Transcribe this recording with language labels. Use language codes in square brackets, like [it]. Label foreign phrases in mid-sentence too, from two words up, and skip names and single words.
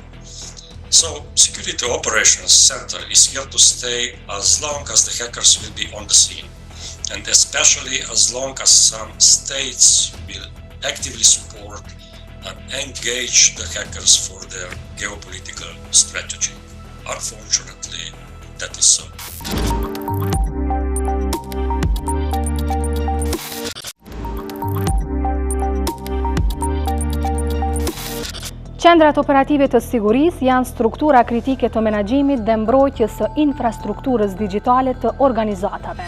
[en] So Security Operations Center is here to stay as long as the hackers will be on the scene, and especially as long as some states will actively support and engage the hackers for their geopolitical strategy. Unfortunately, that is so. [sq] Qendrat operative të sigurisë janë struktura kritike të menaxhimit dhe mbrojtjes së infrastrukturës digjitale të organizatave.